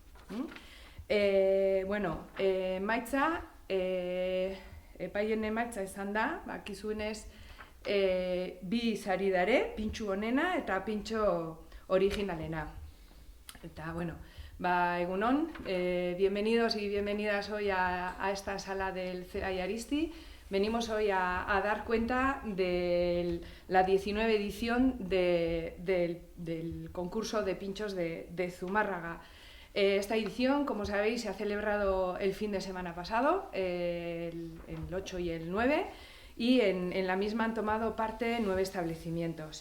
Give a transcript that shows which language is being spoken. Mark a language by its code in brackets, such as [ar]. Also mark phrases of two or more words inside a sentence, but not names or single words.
[eu] Emaitza, epaien emaitza izan da, bakizuenez, bi sari dare, pintxu onena eta pintxo originalena. Eta, egunon, [es] bienvenidos y bienvenidas hoy a esta sala del Zelai Aristi. Venimos hoy a dar cuenta de la 19 edición del concurso de pinchos de Zumárraga. Esta edición, como sabéis, se ha celebrado el fin de semana pasado, el 8 y el 9, y en la misma han tomado parte 9 establecimientos.